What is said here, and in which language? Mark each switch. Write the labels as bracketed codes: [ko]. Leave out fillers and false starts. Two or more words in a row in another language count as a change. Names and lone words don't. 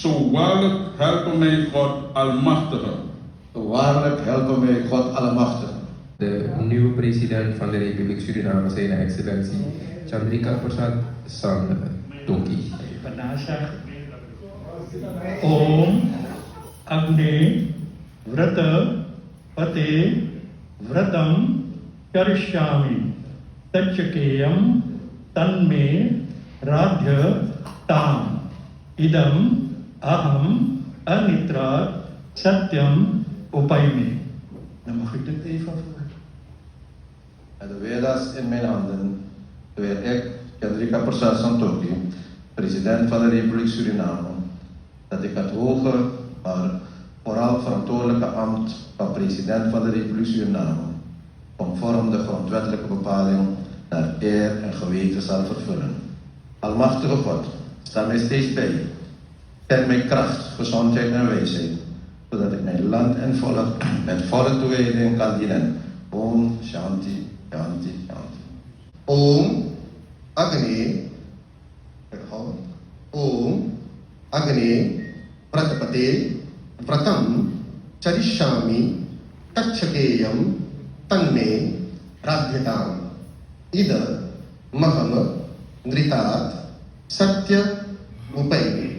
[nl] Zo waarlijk helpen mij God Almachtige. Zo waarlijk helpen mij God Almachtige. De nieuwe president van de Republiek Suriname, zijn excellentie Chandrika Persat Santokhi. [sa] पनसः ओम् अग्नि व्रत पते व्रतम् करिष्यामि तच्छकेयम् तन्मे राध्य ताम् इदम् अहम् अनृत सत्यम् उपैमि. [nl] Dan mag ik dit even voor. Met de Vedas in mijn handen, beweer ik, Chandrika Persat Santokhi, president van de Republiek Suriname, dat ik het hoge, maar vooral verantwoordelijke ambt van president van de Republiek Suriname, conform de grondwettelijke bepaling, naar eer en geweten zal vervullen. Almachtige God, sta mij steeds bij. Schenk mij kracht, gezondheid en wijsheid, zodat ik mijn land en volk met volle toewijding kan dienen. [sa] ओम् शान्तिः, शान्तिः, शान्तिः. ओम् अग्नि, ओम् अग्नि प्रतपते व्रतम् चरिष्यामि तच्छकेयम् तन्मे राध्यताम् इद महम् नृतात् सत्य उपै.